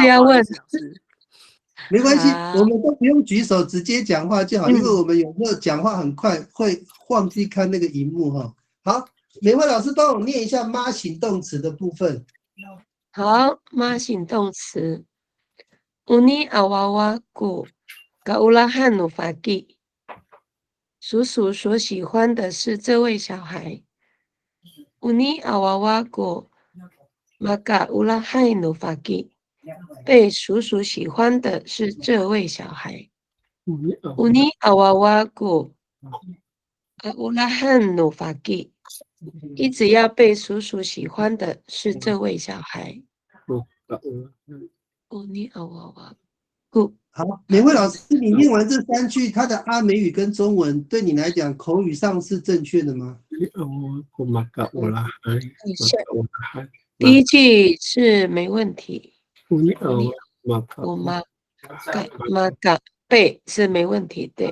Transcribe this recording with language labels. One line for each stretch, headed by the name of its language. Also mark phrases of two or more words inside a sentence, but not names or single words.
Chinese: 不是要问？没关系，我们都不用举手，直接讲话就好，因为我们有时候讲话很快，会忘记看那个荧幕好，美惠老师帮我念一下妈形动词的部分。好，妈形动词
Amis: Uni awawa ku kaulahan no fagi
Chinese: 叔叔所喜欢的是这位小孩。
Amis: Uni awawago maka ulahai nufaki。
Chinese: 被叔叔喜欢的是这位小孩。
Amis: Uni awawago ulahan nufaki。
Chinese: 一直要被叔叔喜欢的是这位小孩。
Amis: Uni awawago。
Chinese: 好，每位老师，你念完这3句，它的阿美语跟中文对你来讲，口语上是正确的吗？第一句是没问题。maka 被是没问题的。